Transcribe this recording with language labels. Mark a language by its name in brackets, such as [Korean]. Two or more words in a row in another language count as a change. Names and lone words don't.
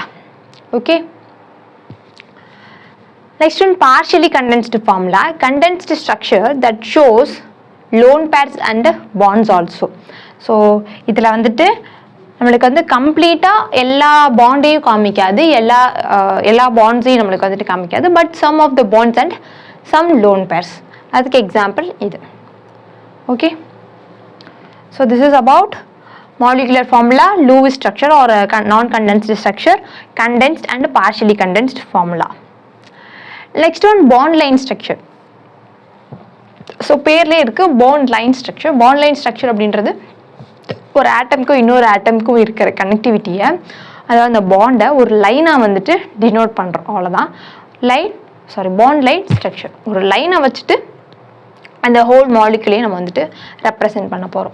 [English] ஓகே, next one, partially condensed formula, condensed structure that shows lone pairs and bonds also. [Tamil] So இதுல வந்துட்டு நம்மளுக்கு வந்து கம்ப்ளீட்டா எல்லா பாண்டையும் காமிக்காது, எல்லா பாண்ட்ஸையும் நம்மளுக்கு வந்துட்டு காமிக்காது, [English] பட் some of the bonds and some lone pairs. [Tamil] அதுக்கு எக்ஸாம்பிள் இது. [English] ஓகே, so this is about molecular formula, Lewis structure or non-condensed structure, condensed and partially condensed formula. Next one, bond line structure. So [Tamil] பேர்லயே இருக்கு [English] bond line structure. Bond line structure [Tamil] அப்படின்றது ஒரு ஆட்டம்க்கும் இன்னொரு ஆட்டம்க்கும் இருக்கிற கனெக்டிவிட்டியை, அதாவது அந்த பாண்டை ஒரு லைனா வந்துட்டு டினோட் பண்றோம், அவ்வளவுதான். [English] bond line structure. [Tamil] ஒரு லைனை வச்சுட்டு அந்த [English] whole molecule [Tamil] நம்ம வந்துட்டு ரெப்ரசென்ட் பண்ண போறோம்.